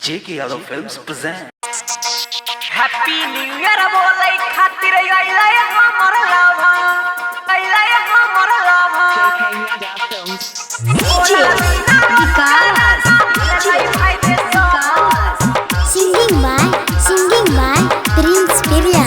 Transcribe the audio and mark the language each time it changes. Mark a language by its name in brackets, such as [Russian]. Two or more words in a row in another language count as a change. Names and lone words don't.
[English] J.K. Yadav Films present. Happy New Year [Bhojpuri] बोले खातिर आइला हमर लाभा आइला हमर लाभा [English] DJ Vikas singing by Prince Pirya